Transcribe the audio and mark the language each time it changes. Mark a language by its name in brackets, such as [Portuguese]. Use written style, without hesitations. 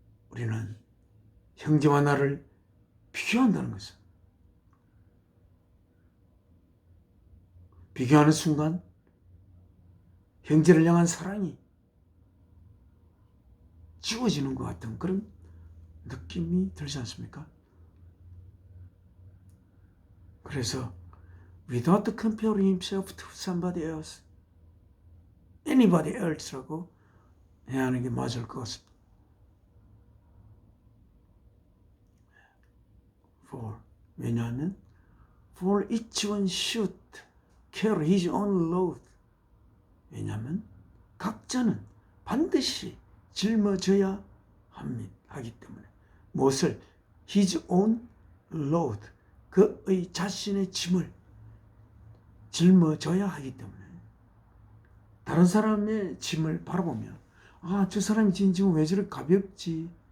[Korean] 우리는 형제와 나를 비교한다는 것은 비교하는 순간 형제를 향한 사랑이 지워지는 것 같은 그런 느낌이 들지 않습니까? 그래서 [English] without comparing himself to somebody else, anybody else라고 [Korean] 해야 하는 게 맞을 것 같습니다. 왜냐하면 [English] for each one should carry his own load. [Korean] 왜냐하면 각자는 반드시 짊어져야 하기 때문에 무엇을? [English] his own load. [Korean] 그의 자신의 짐을 짊어져야 하기 때문에 다른 사람의 짐을 바라보면 저 사람이 진 짐은 왜 저렇게 가볍지?